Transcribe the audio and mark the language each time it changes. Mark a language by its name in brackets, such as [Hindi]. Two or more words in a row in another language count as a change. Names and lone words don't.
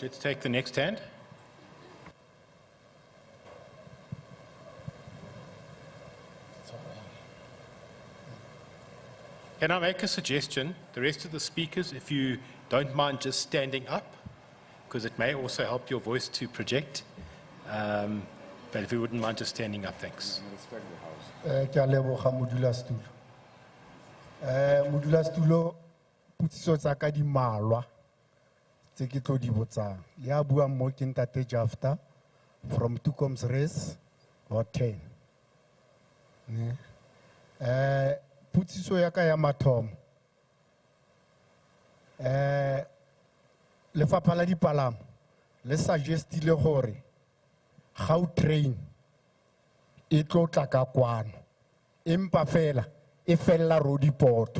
[English] Let's take the next hand. Can I make a suggestion? The rest of the speakers, if you don't mind just standing up, because it may also help your voice to project. But if you wouldn't mind just standing up, thanks. [Tswana] Ke a leboga modulasetulo. Modulasetulo, putsiso tsa ka di malwa tse ke tlo di botsang. Ya buang mo ke Ntate Jafta from Tukom's Race or 10. Putsiso ya ka ya mathomo. Lefapha la dipalamo le suggestile gore Gautrain e tlo tla ka kwano empa fela e fella Roodepoort.